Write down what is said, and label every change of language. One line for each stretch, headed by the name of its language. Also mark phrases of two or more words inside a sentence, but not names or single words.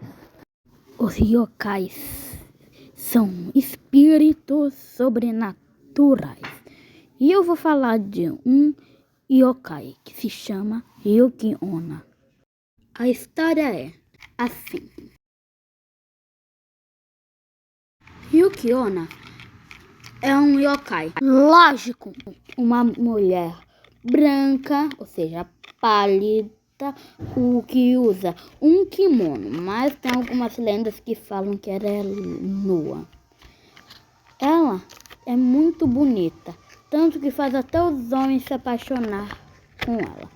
Portuguese: Os yokais são espíritos sobrenaturais. E eu vou falar de um yokai que se chama Yuki-onna. A história é assim. Yuki-onna é um yokai. Lógico, uma mulher branca, ou seja, pálida, o que usa um kimono, mas tem algumas lendas que falam que ela é nua. Ela é muito bonita, tanto que faz até os homens se apaixonar com ela.